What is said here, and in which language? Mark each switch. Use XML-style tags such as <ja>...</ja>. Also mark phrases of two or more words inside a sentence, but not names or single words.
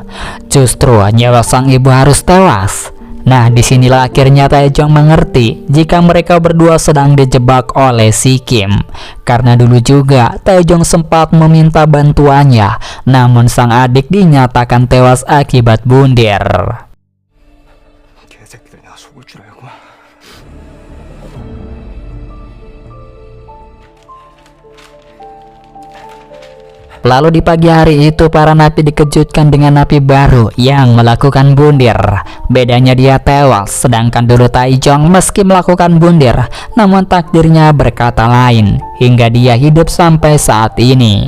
<id>Justru nyawa sang ibu harus tewas. Nah, disinilah akhirnya Taejong mengerti jika mereka berdua sedang dijebak oleh si Kim. Karena dulu juga Taejong sempat meminta bantuannya, namun sang adik dinyatakan tewas akibat bundir.</id> <ko>개새끼들 내가 속을 줄 알고.</ko> <id>Lalu di pagi hari itu para napi dikejutkan dengan napi baru yang melakukan bundir. Bedanya dia tewas, sedangkan dulu Taejong meski melakukan bundir, namun takdirnya berkata lain hingga dia hidup sampai saat ini.</id>